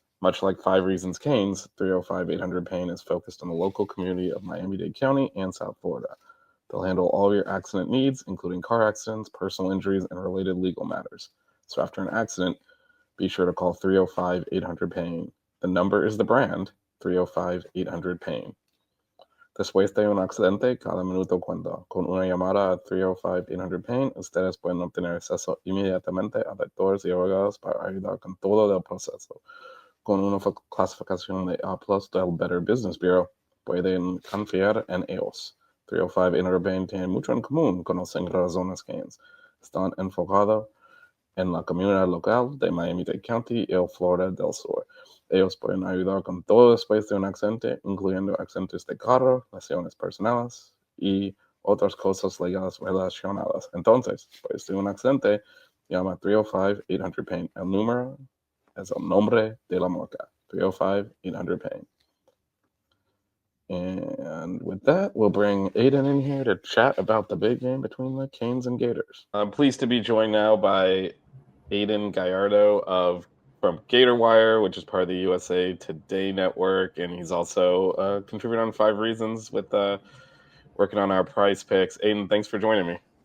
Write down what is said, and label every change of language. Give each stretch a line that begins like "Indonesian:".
English: Much like Five Reasons Canes, 305-800-PAIN is focused on the local community of Miami-Dade County and South Florida. They'll handle all your accident needs, including car accidents, personal injuries, and related legal matters. So after an accident, be sure to call 305-800-PAIN. The number is the brand, 305-800-PAIN.
Spanish: Después de un accidente, cada minuto cuenta. Con una llamada a 305-800-PAIN, ustedes pueden obtener acceso inmediatamente a doctores y abogados para ayudar con todo el proceso. Con una clasificación de A+ del Better Business Bureau, pueden confiar en ellos. 305-800-PAIN tiene mucho en común con los razones Canes. Están enfocados en la comunidad local de Miami-Dade County y Florida del Sur. Ellos pueden ayudar con todo después de un accidente, incluyendo accidentes de carro, lesiones personales y otras cosas legales relacionadas. Entonces, después de un accidente, llama 305-800-PAIN. El número es el nombre de la marca, 305-800-PAIN.
English: And with that, we'll bring Aidan in here to chat about the big game between the Canes and Gators. I'm pleased to be joined now by Aidan Gallardo from GatorsWire, which is part of the USA Today network, and he's also a contributor on Five Reasons with working on our prize picks. Aidan, thanks for joining me.